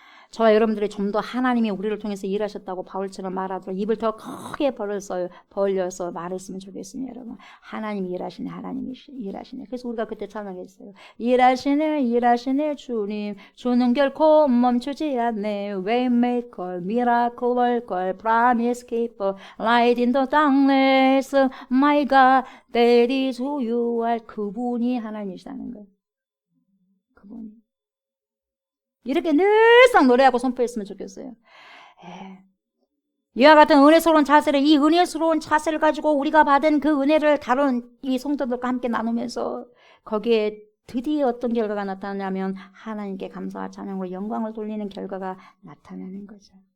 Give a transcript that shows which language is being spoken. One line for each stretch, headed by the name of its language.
Korean: 저와 여러분들이 좀 더 하나님이 우리를 통해서 일하셨다고 바울처럼 말하도록 입을 더 크게 벌려서 말했으면 좋겠습니다. 여러분 하나님이 일하시네. 하나님이 일하시네. 그래서 우리가 그때 찬양했어요. 일하시네 주님 주는 결코 멈추지 않네.
English: Waymaker, Miracle Worker, Promise Keeper, Light in the Darkness, My God, that is who you are.
Korean: 그분이 하나님이시다는 거예요. 그분이. 이렇게 늘상 노래하고 선포했으면 좋겠어요. 이와 같은 은혜스러운 자세를, 이 은혜스러운 자세를 가지고 우리가 받은 그 은혜를 다른 이 성도들과 함께 나누면서 거기에 드디어 어떤 결과가 나타나냐면 하나님께 감사와 찬양으로 영광을 돌리는 결과가 나타나는 거죠.